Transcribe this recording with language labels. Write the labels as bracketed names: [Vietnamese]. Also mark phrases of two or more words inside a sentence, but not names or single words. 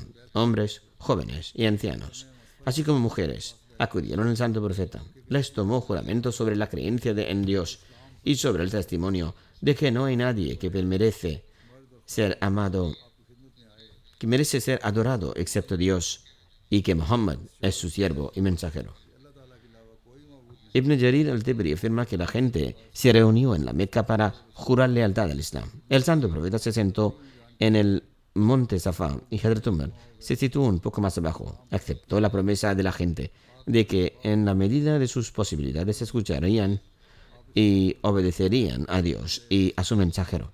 [Spanish] Hombres, jóvenes y ancianos, así como mujeres, acudieron al santo profeta. Les tomó juramento sobre la creencia en Dios y sobre el testimonio de que no hay nadie que merece ser amado, que merece ser adorado excepto Dios, y que Muhammad es su siervo y mensajero. Ibn Jarir al-Tabari afirma que la gente se reunió en la Meca para jurar lealtad al Islam. El santo profeta se sentó en el monte Safa y Hazrat Umar se situó un poco más abajo. Aceptó la promesa de la gente de que en la medida de sus posibilidades escucharían y obedecerían a Dios y a su mensajero.